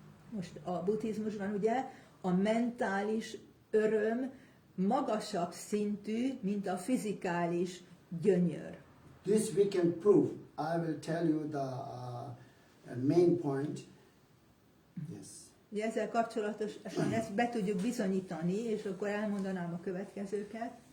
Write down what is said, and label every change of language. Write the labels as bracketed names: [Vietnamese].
[Hungarian] Most a buddhizmusban ugye a mentális öröm magasabb szintű, mint a fizikális gyönyör. [English] This we can prove. I will tell you the main point. Yes. [Hungarian] Ugye ezzel kapcsolatosan ezt be tudjuk bizonyítani, és akkor elmondanám a következőket.